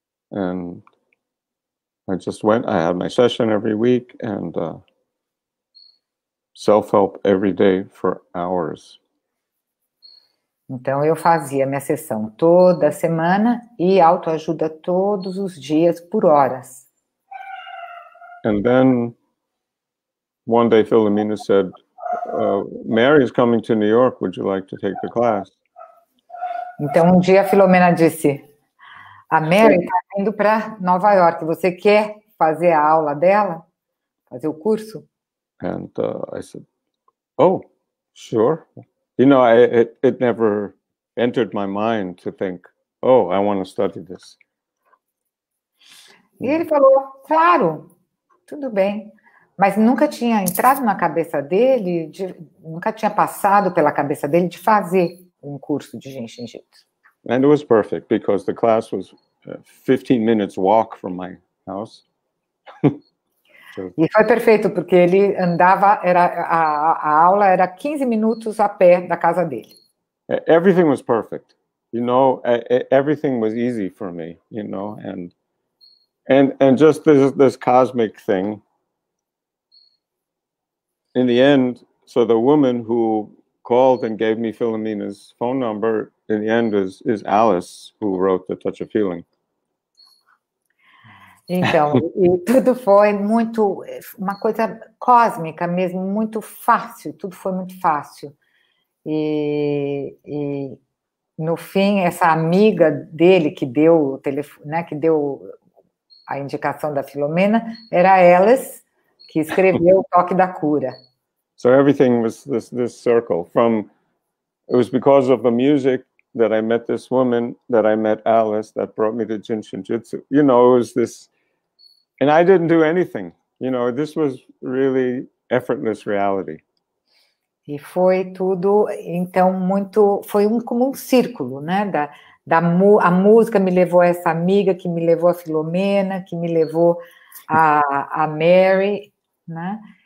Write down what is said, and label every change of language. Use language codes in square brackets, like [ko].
[en] And I just went, I had my session every week, and self-help every day for hours. [pt] Então, eu fazia minha sessão toda semana e autoajuda todos os dias por horas. [en] And then, one day Philomena said, Mary is coming to New York, would you like to take the class? [pt] Então, um dia a Filomena disse, a Mary está indo para Nova York, você quer fazer a aula dela? Fazer o curso? [en] And I said, oh, sure. It never entered my mind to think, oh, I want to study this. [pt] E ele falou, claro, tudo bem. Mas nunca tinha entrado na cabeça dele, nunca tinha passado pela cabeça dele de fazer um curso de Genshin Jitsu. [en] And it was perfect, because the class was 15 minutes walk from my house. [pt] E foi perfeito, porque ele andava, a aula era 15 minutos a pé da casa dele. [en] Everything was perfect, everything was easy for me, and just this cosmic thing. In the end, so the woman who called and gave me Philomena's phone number, in the end, is Alice, who wrote The Touch of Healing. [pt] Então, e tudo foi uma coisa cósmica mesmo, muito fácil, tudo foi muito fácil. E no fim, essa amiga dele que deu o telefone, né, que deu a indicação da Filomena, era a Alice, que escreveu O Toque da Cura. [en] So everything was this circle. It was because of the music that I met this woman, that I met Alice, that brought me to Genshin Jitsu. It was this. And I didn't do anything. This was really effortless reality. [pt] E foi tudo, então, foi como um círculo, né? A música me levou a essa amiga, que me levou a Filomena, que me levou a Mary, né?